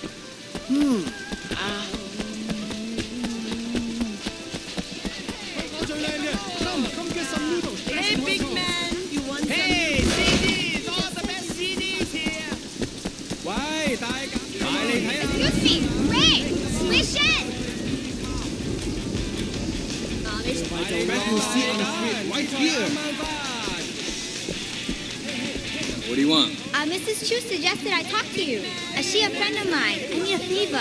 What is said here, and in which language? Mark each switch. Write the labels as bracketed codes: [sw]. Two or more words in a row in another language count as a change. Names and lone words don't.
[en] Hey, big man, you want Hey, CDs! All the best CDs here! [yue] 喂，大家買嚟睇下。 [en] Lucy, Ray, Swish it! Best you see on the street right here. What do you want? Mrs. Chu suggested I talk to you. She a friend of mine. I need a favor.